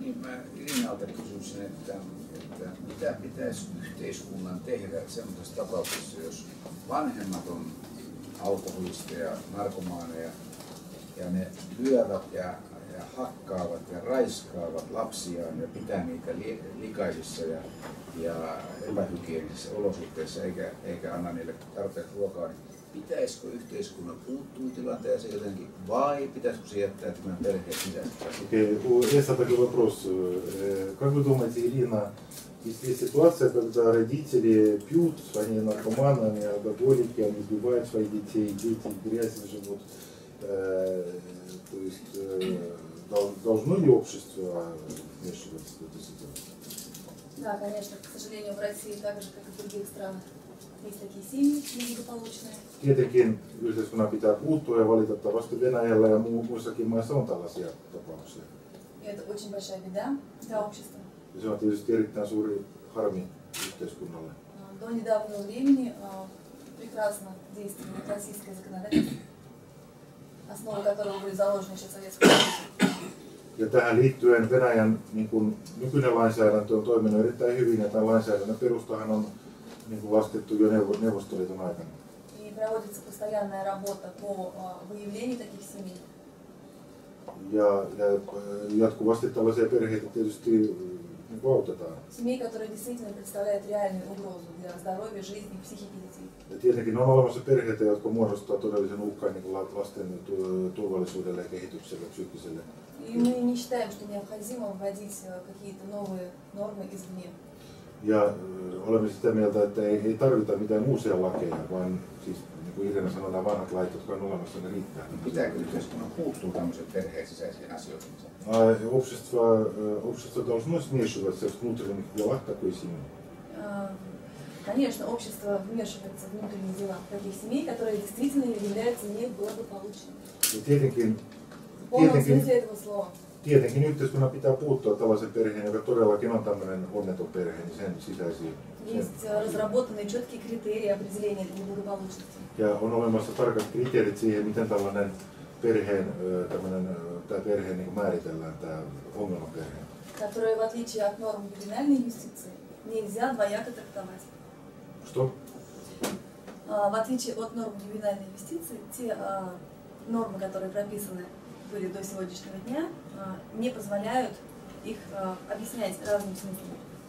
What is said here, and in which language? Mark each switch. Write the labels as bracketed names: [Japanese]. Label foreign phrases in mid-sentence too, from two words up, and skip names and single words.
[Finnish] mä Irinalta kysyisin, että mitä pitäisi yhteiskunnan tehdä sellaisessa tapauksessa, jos vanhemmat on alkoholisteja, narkomaaneja ja ne lyövät ja hakkaavat ja raiskaavat lapsiaan ja pitää niitä likaisissa ja epähygienisissä olosuhteissa eikä anna niille tarpeeksi ruokaa, niin pitäisikö yhteiskunnan puuttua tilanteeseen jotenkin vai pitäisikö se jättää tämän perheen sisäisesti? [Russian] Окей, есть такой вопрос. Как вы думаете, Ирина, если есть ситуация, когда родители пьют, они наркоманы, они алкоголики, они избивают своих детей, дети в грязи живут, то есть должно ли общество вмешиваться в эту ситуацию? Да, конечно, к сожалению, в России так же, как и в других странах, есть такие семьи неблагополучные. [Finnish] Tietenkin yhteiskunnan pitää puuttua ja valitettavasti Venäjällä ja muissakin maissa on tällaisia tapauksia. [Russian] И это очень большая беда для общества. [Finnish] Ja se on tietysti erittäin suuri harmi yhteiskunnalle. [Russian] До недавнего времени прекрасно действовало российское законодательство, основы которого были заложены еще в Советском Союзе. [Finnish] Ja tähän liittyen Venäjän nykyinen lainsäädäntö on toiminut erittäin hyvin ja tämän lainsäädännön perustahan on laskettu jo Neuvostoliiton aikana. [Russian] И проводится постоянная работа по выявлению таких семей. [Finnish] Ja jatkuvasti tällaisia perheitä tietysti autetaan. [Russian] Семей, которые действительно представляют реальную угрозу для здоровья, жизни и психики детей. [Finnish] Ja tietenkin on olemassa perheitä, jotka muodostaa todellisen uhkan lasten turvallisuudelle ja kehitykselle, psyykkiselle. [Russian] И мы не считаем, что необходимо вводить какие-то новые нормы извне. [Finnish] Ja olemme sitä mieltä, että ei tarvita mitään uusia lakeja, vaan siis niin kuin Irina sanoi, nämä vanhat lait, jotka on olemassa, ne riittää. Pitääkö yhteiskunnan puuttua tämmöiseen perheen sisäisiin asioihin? [Russian] Общество должно смешиваться в внутренних делах такой семьи. Конечно, общество вмешивается в внутренние дела таких семей, которые действительно являются неблагополучными. В полном смысле этого слова. [Finnish] Tietenkin yhteiskunnan pitää puuttua tällaisen perheen, joka todellakin on tämmöinen onneton perhe, niin sen sisäisiin. [Russian] Есть разработанные четкие критерии определения этой неблагополучности. [Finnish] Ja on olemassa tarkat kriteerit siihen, miten tällainen perheen niin määritellään, tämä ongelmaperhe. [Russian] Которые, в отличие от норм ювенальной юстиции, нельзя двояко трактовать. Что? В отличие от норм ювенальной юстиции, те нормы, которые прописаны были до сегодняшнего дня, не позволяют их объяснять разным смыслом.